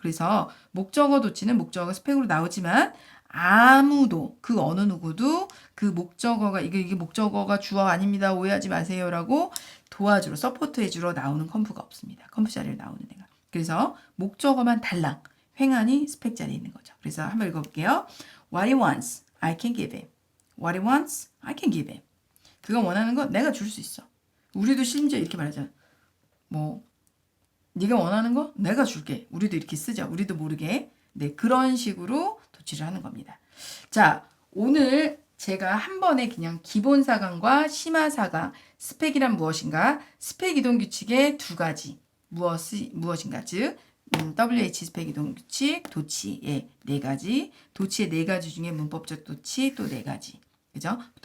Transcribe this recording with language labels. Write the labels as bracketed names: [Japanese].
[Korean] 그래서 목적어 도치는 목적어가 스펙으로 나오지만 아무도 그 어느 누구도 그 목적어가 이게 목적어가 주어 아닙니다. 오해하지 마세요라고 도와주러 서포트 해주러 나오는 컴프가 없습니다. 컴프 자리를 나오는 애가. 그래서 목적어만 달랑 횡하니 스펙 자리에 있는 거죠. 그래서 한번 읽어볼게요. [English] What he wants, I can give him. What he wants, I can give him. [Korean] 그가 원하는 건 내가 줄 수 있어. 우리도 심지어 이렇게 말하잖아. 네가 원하는 거 내가 줄게. 우리도 이렇게 쓰죠. 우리도 모르게. 네, 그런 식으로 도치를 하는 겁니다. 자, 오늘 제가 한 번에 그냥 기본 사강과 심화 사강, 스펙이란 무엇인가, 스펙 이동 규칙의 두 가지, 무엇인가, 즉 WH 스펙 이동 규칙, 도치의 네 가지, 도치의 네 가지 중에 문법적 도치 또 네 가지, 그죠?